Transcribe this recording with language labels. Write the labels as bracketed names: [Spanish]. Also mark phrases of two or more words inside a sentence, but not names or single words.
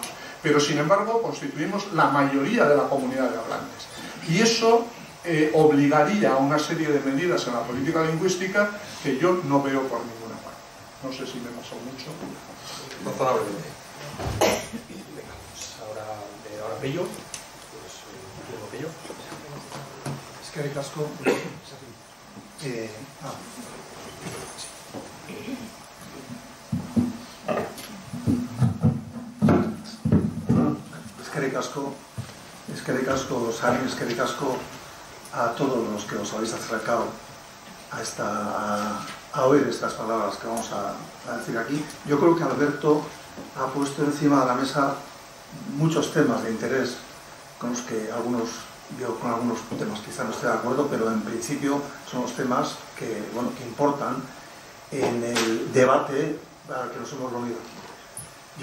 [Spanish] Pero sin embargo constituimos la mayoría de la comunidad de hablantes. Y eso obligaría a una serie de medidas en la política lingüística que yo no veo por ninguna parte. No sé si me pasó mucho. Razonablemente. Venga, pues ahora Pello. Pues Pello. [Basque] Eskerrik asko. Eskerrik asko, [Spanish] Sari, [Basque] eskerrik asko [Spanish] a todos los que os habéis acercado a oír estas palabras que vamos a decir aquí. Yo creo que Alberto ha puesto encima de la mesa muchos temas de interés con los que yo con algunos temas quizá no esté de acuerdo, pero en principio son los temas que importan en el debate para el que nos hemos reunido aquí.